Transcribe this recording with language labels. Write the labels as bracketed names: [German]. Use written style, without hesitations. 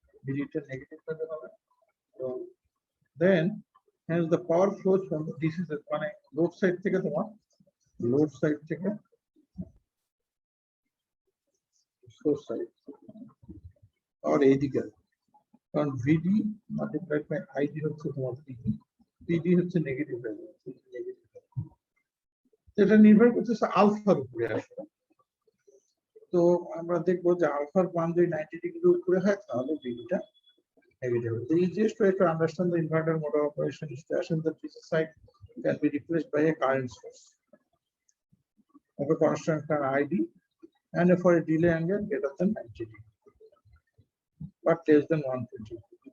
[English] VD is a negative value. So then, hence the power flows from the DC set মানে load side থেকে তোমার load side থেকে source side or এইদিকে, [Bangla] কারণ VD multiplied by ID হচ্ছে তোমার PD, PD হচ্ছে negative value, এটা নির্ভর করতেছে আলফার উপরে আসলে। তো আমরা দেখবো যে আলফার মান যদি 90 ডিগ্রির উপরে হয় তাহলে ভিডিটা নেগেটিভ হবে। [English] The easiest way to understand the inverter mode of operation is to assume that this side can be replaced by a current source of a constant ID and for a delay angle greater than 90 degree but less than 120 degree.